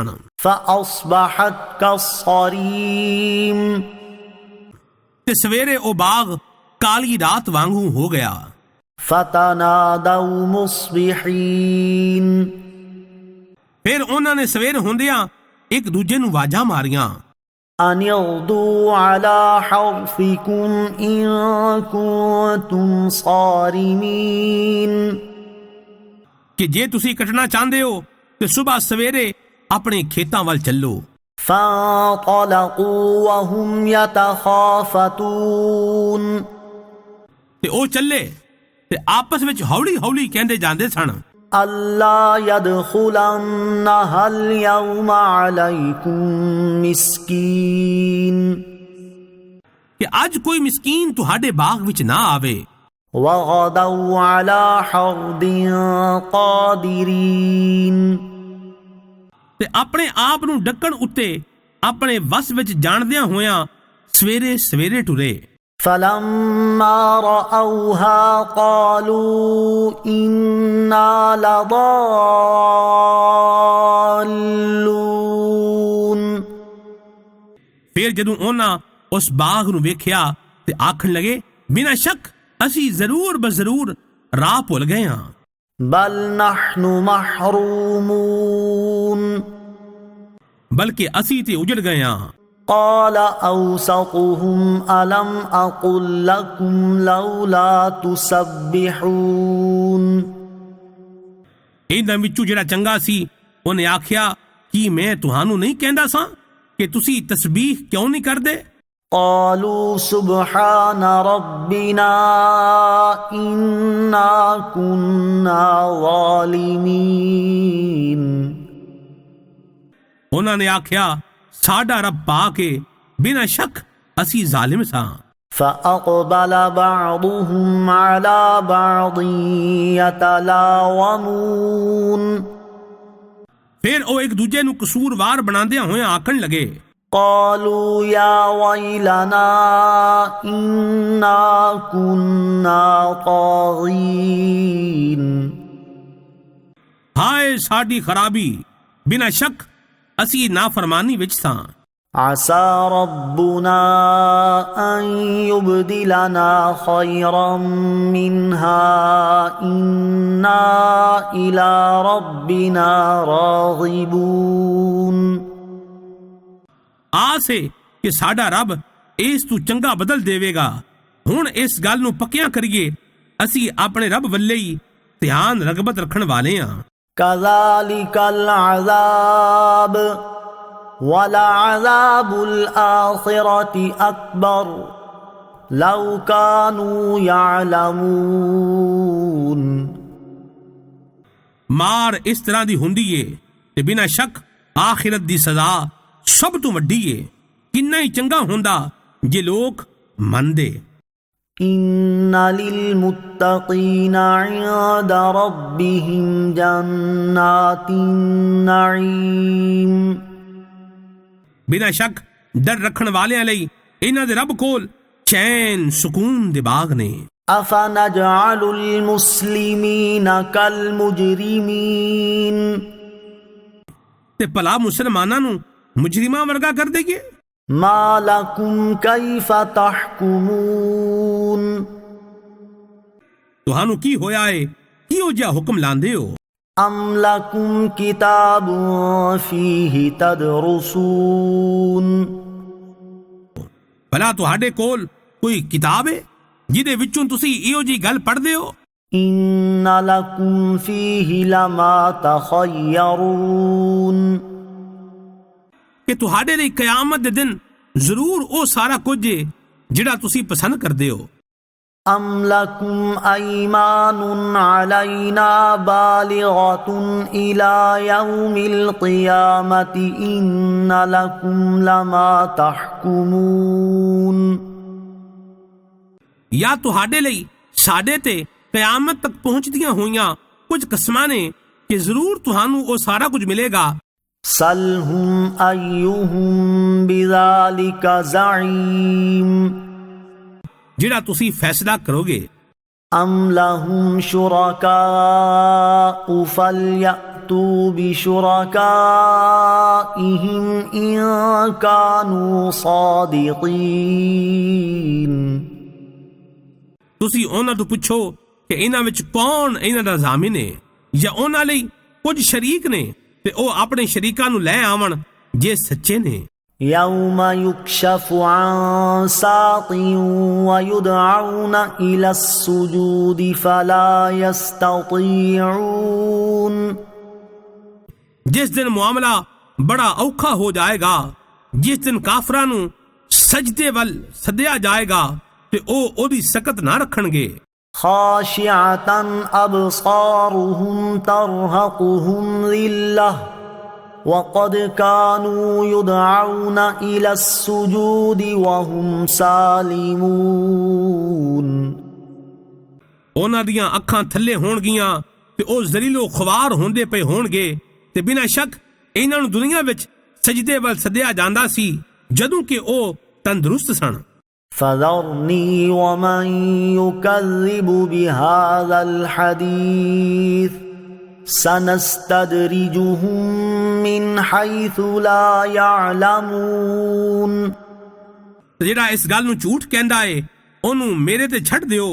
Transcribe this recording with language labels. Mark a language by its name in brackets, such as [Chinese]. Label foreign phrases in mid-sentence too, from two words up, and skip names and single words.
[Arabic] فأصبحت كالصريم [Punjabi] ਤੇ ਸਵੇਰੇ ਉਹ ਬਾਗ ਕਾਲੀ ਰਾਤ ਵਾਂਗੂ ਹੋ ਗਿਆ। [Arabic] فتنادوا مصبحين [Punjabi] ਫਿਰ ਉਹਨਾਂ ਨੇ ਸਵੇਰ ਹੁੰਦਿਆਂ ਇੱਕ ਦੂਜੇ ਨੂੰ ਆਵਾਜ਼ਾਂ ਮਾਰੀਆਂ [Arabic] أن اغدوا على حرثكم إن كنتم صارمين [Punjabi] ਕਿ ਜੇ ਤੁਸੀਂ ਕੱਟਣਾ ਚਾਹੁੰਦੇ ਹੋ ਤੇ ਸਵੇਰ ਸਵੇਰੇ ਆਪਣੇ ਖੇਤਾਂ ਵੱਲ ਚੱਲੋ। [Arabic] فانطلقوا وهم يتخافتون [Punjabi] ਤੇ ਉਹ ਚੱਲੇ ਤੇ ਆਪਸ ਵਿੱਚ ਹੌਲੀ ਹੌਲੀ ਕਹਿੰਦੇ ਜਾਂਦੇ ਸਨ [Arabic] ألا يدخلنها اليوم عليكم مسكين [Punjabi] ਕਿ ਅੱਜ ਕੋਈ ਮਿਸਕੀਨ ਤੁਹਾਡੇ ਬਾਗ ਵਿੱਚ ਨਾ ਆਵੇ। [Arabic] وغدوا على حرد قادرين [Punjabi] ਤੇ ਆਪਣੇ ਆਪ ਨੂੰ ਡੱਕਣ ਉੱਤੇ ਆਪਣੇ ਵਸ ਵਿੱਚ ਜਾਣਦਿਆਂ ਹੋਇਆਂ ਸਵੇਰੇ ਸਵੇਰੇ ਟੁਰੇ। [Arabic] فلما رأوها قالوا إنا لضالون [Punjabi] ਫਿਰ ਜਦੋਂ ਉਹਨਾਂ ਉਸ ਬਾਗ ਨੂੰ ਵੇਖਿਆ ਤੇ ਆਖਣ ਲਗੇ ਬਿਨਾਂ ਸ਼ੱਕ ਅਸੀਂ ਜ਼ਰੂਰ ਬਜ਼ਰੂਰ ਰਾਹ ਭੁੱਲ ਗਏ ਹਾਂ। [Arabic] بل نحن محرومون [Punjabi] ਬਲਕਿ ਅਸੀਂ ਤੇ ਉਜੜ ਗਏ ਹਾਂ। [Arabic] قال أوسطهم ألم أقل لكم لولا تسبحون [Punjabi] ਇਹਨਾਂ ਵਿੱਚੋਂ ਜਿਹੜਾ ਚੰਗਾ ਸੀ ਉਹਨੇ ਆਖਿਆ ਕੀ ਮੈਂ ਤੁਹਾਨੂੰ ਨਹੀਂ ਕਹਿੰਦਾ ਸਾਂ ਕਿ ਤੁਸੀਂ ਤਸਬੀਹ ਕਿਉਂ ਨਹੀਂ ਕਰਦੇ। [Arabic] قالوا سبحان ربنا إنا كنا ظالمين [Punjabi] ਉਹਨਾਂ ਨੇ ਆਖਿਆ ਸਾਡਾ ਰੱਬ ਪਾਕ ਹੈ ਬਿਨਾਂ ਸ਼ੱਕ ਅਸੀਂ ਜ਼ਾਲਿਮ ਸਾਂ। [Arabic] فأقبل بعضهم على بعض يتلاومون [Punjabi] ਫਿਰ ਉਹ ਇੱਕ ਦੂਜੇ ਨੂੰ ਕਸੂਰਵਾਰ ਬਣਾਉਂਦਿਆਂ ਹੋਇਆਂ ਆਖਣ ਲਗੇ [Arabic] قالوا يا ويلنا إنا كنا طاغين [Punjabi] ਹਾਏ ਸਾਡੀ ਖਰਾਬੀ ਬਿਨਾਂ ਸ਼ੱਕ ਅਸੀਂ ਨਾਫਰਮਾਨੀ ਵਿੱਚ ਸਾਂ। [Arabic] عسى ربنا أن يبدلنا خيرا منها إنا إلى ربنا راغبون [Punjabi] ਆਸ ਹੈ ਕਿ ਸਾਡਾ ਰੱਬ ਇਸ ਤੋਂ ਚੰਗਾ ਬਦਲ ਦੇਵੇਗਾ। ਹੁਣ ਇਸ ਗੱਲ ਨੂੰ ਪੱਕਿਆਂ ਕਰੀਏ ਅਸੀਂ ਆਪਣੇ ਰੱਬ ਵੱਲੇ ਹੀ ਧਿਆਨ ਰਗਬਤ ਰੱਖਣ ਵਾਲੇ ਹਾਂ। [Arabic] كذلك العذاب ولعذاب الآخرة أكبر لو كانوا يعلمون [Punjabi] ਮਾਰ ਇਸ ਤਰ੍ਹਾਂ ਦੀ ਹੁੰਦੀ ਏ ਤੇ ਬਿਨਾਂ ਸ਼ੱਕ ਆਖਿਰਤ ਦੀ ਸਜ਼ਾ ਸਭ ਤੋਂ ਵੱਡੀ ਏ। ਕਿੰਨਾ ਹੀ ਚੰਗਾ ਹੁੰਦਾ ਜੇ ਲੋਕ ਮੰਨਦੇ। [Arabic] إن للمتقين عند ربهم جنات النعيم [Punjabi] ਬਿਨਾਂ ਸ਼ੱਕ ਡਰ ਰੱਖਣ ਵਾਲਿਆਂ ਲਈ ਇਹਨਾਂ ਦੇ ਰੱਬ ਕੋਲ ਚੈਨ ਸਕੂਨ ਦੇ ਬਾਗ ਨੇ। [Arabic] أفنجعل المسلمين كالمجرمين [Punjabi] ਤੇ ਭਲਾ ਮੁਸਲਮਾਨਾਂ ਨੂੰ ਮੁਜਰਿਮਾਂ ਵਰਗਾ ਕਰ ਦੇਈਏ। [Arabic] ما لكم كيف تحكمون [Punjabi] ਤੁਹਾਨੂੰ ਕੀ ਹੋਇਆ ਏ? ਕਿਹੋ ਜਿਹਾ ਹੁਕਮ ਲਾਉਂਦੇ ਹੋ? [Arabic] أم لكم كتاب فيه تدرسون [Punjabi] ਭਲਾ ਤੁਹਾਡੇ ਕੋਲ ਕੋਈ ਕਿਤਾਬ ਏ ਜਿਹਦੇ ਵਿੱਚੋਂ ਤੁਸੀਂ ਇਹੋ ਜਿਹੀ ਗੱਲ ਪੜ੍ਹਦੇ ਹੋ? [Arabic] إن لكم فيه لما تخيرون [Punjabi] ਕਿ ਤੁਹਾਡੇ ਲਈ ਕਿਆਮਤ ਦੇ ਦਿਨ ਜ਼ਰੂਰ ਉਹ ਸਾਰਾ ਕੁਝ ਏ ਜਿਹੜਾ ਤੁਸੀਂ ਪਸੰਦ ਕਰਦੇ ਹੋ। [Arabic] أم لكم أيمان علينا بالغة إلى يوم القيامة إن لكم لما تحكمون [Punjabi] ਜਾਂ ਤੁਹਾਡੇ ਲਈ ਸਾਡੇ ਤੇ ਕਿਆਮਤ ਤੱਕ ਪਹੁੰਚਦੀਆਂ ਹੋਈਆਂ ਕੁਝ ਕਸਮਾਂ ਨੇ ਕਿ ਜ਼ਰੂਰ ਤੁਹਾਨੂੰ ਉਹ ਸਾਰਾ ਕੁਝ ਮਿਲੇਗਾ। [Arabic] سلهم أيهم بذلك زعيم [Punjabi] ਜਿਹੜਾ ਤੁਸੀਂ ਫੈਸਲਾ ਕਰੋਗੇ। [Arabic] أم لهم شركاء فليأتوا بشركائهم إن كانوا صادقين [Punjabi] ਤੁਸੀਂ ਉਹਨਾਂ ਤੋਂ ਪੁੱਛੋ ਕਿ ਇਹਨਾਂ ਵਿੱਚ ਕੌਣ ਇਹਨਾਂ ਦਾ ਜ਼ਾਮਿਨ ਹੈ ਜਾਂ ਉਹਨਾਂ ਲਈ ਕੁਝ ਸ਼ਰੀਕ ਨੇ ਤੇ ਉਹ ਆਪਣੇ ਸ਼ਰੀਕਾਂ ਨੂੰ ਲੈ ਆਵਣ ਜੇ ਸੱਚੇ ਨੇ। [Arabic] يوم يكشف عن ساق ويدعون إلى السجود فلا يستطيعون [Punjabi] ਜਿਸ ਦਿਨ ਮਾਮਲਾ ਬੜਾ ਔਖਾ ਹੋ ਜਾਏਗਾ, ਜਿਸ ਦਿਨ ਕਾਫਰਾਂ ਨੂੰ ਸਜਦੇ ਵੱਲ ਸੱਦਿਆ ਜਾਏਗਾ ਤੇ ਉਹ ਉਹਦੀ ਸਕਤ ਨਾ ਰੱਖਣਗੇ। [Arabic] خاشعة أبصارهم ترهقهم ذلة وقد كانوا يدعون إلى السجود وهم سالمون [Punjabi] ਉਹਨਾਂ ਦੀਆਂ ਅੱਖਾਂ ਥੱਲੇ ਹੋਣਗੀਆਂ ਤੇ ਉਹ ਜ਼ਲੀਲੋ ਖਵਾਰ ਹੁੰਦੇ ਪਏ ਹੋਣਗੇ ਤੇ ਬਿਨਾਂ ਸ਼ੱਕ ਇਹਨਾਂ ਨੂੰ ਦੁਨੀਆ ਵਿੱਚ ਸਜਦੇ ਵੱਲ ਸੱਦਿਆ ਜਾਂਦਾ ਸੀ ਜਦੋਂ ਕਿ ਉਹ ਤੰਦਰੁਸਤ ਸਨ। [Arabic] فذرني ومن يكذب بهذا الحديث سنستدرجهم من حيث لا يعلمون [Punjabi] ਜਿਹੜਾ ਇਸ ਗੱਲ ਨੂੰ ਝੂਠ ਕਹਿੰਦਾ ਏ ਉਹਨੂੰ ਮੇਰੇ ਤੇ ਛੱਡ ਦਿਓ।